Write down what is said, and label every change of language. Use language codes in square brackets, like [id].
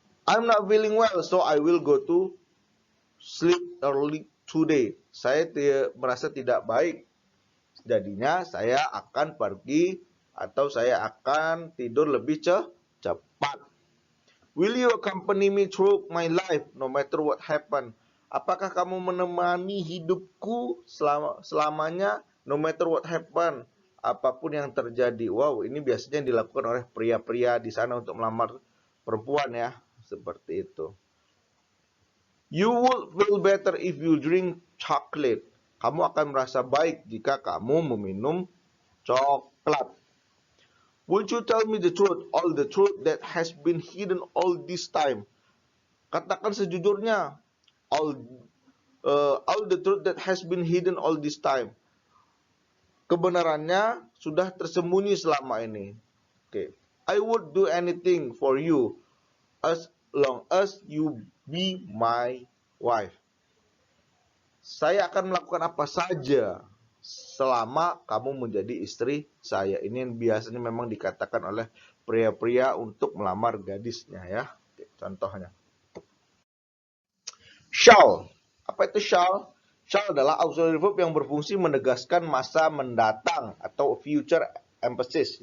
[en] I'm not feeling well, so I will go to sleep early today. [id] Saya merasa tidak baik. Jadinya saya akan pergi atau saya akan tidur lebih cepat. [en] Will you accompany me through my life no matter what happen? [id] Apakah kamu menemani hidupku selamanya [en] no matter what happen? [id] Apapun yang terjadi. Wow, ini biasanya dilakukan oleh pria-pria di sana untuk melamar perempuan ya. Seperti itu. [en] You would feel better if you drink chocolate. [id] Kamu akan merasa baik jika kamu meminum coklat. [en] Would you tell me the truth, all the truth that has been hidden all this time? [id] Katakan sejujurnya, [en] all the truth that has been hidden all this time. [id] Kebenarannya sudah tersembunyi selama ini. [en] Okay. I would do anything for you as long as you be my wife. [id] Saya akan melakukan apa saja selama kamu menjadi istri saya. Ini yang biasanya memang dikatakan oleh pria-pria untuk melamar gadisnya ya. Oke, contohnya. Shall. Apa itu shall? Shall adalah auxiliary verb yang berfungsi menegaskan masa mendatang atau future emphasis.